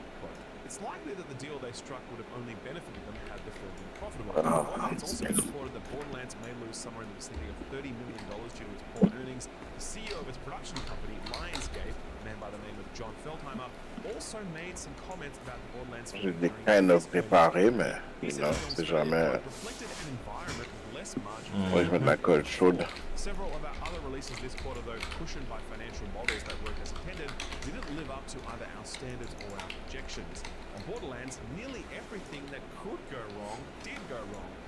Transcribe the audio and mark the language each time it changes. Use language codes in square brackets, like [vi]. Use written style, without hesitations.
[en] Quote, it's likely that the deal they struck would have only benefited them had the film been profitable. It's also been reported that Borderlands may may lose somewhere in the vicinity of $30 million due to its poor earnings. The CEO of its production company, Lionsgate, a man by the name of John Feldheimer, also made some comments about the Borderlands [fr] Je l'ai [en] kind of [fr] préparé, mais non, c'est jamais. [en] reflected an environment with less margin. [fr] Moi, je mets de la colle chaude. [en] Several of our other releases this quarter, though, cushioned by financial models that worked as intended, didn't live up to either our standards or our projections. On Borderlands, nearly everything that could go wrong did go wrong.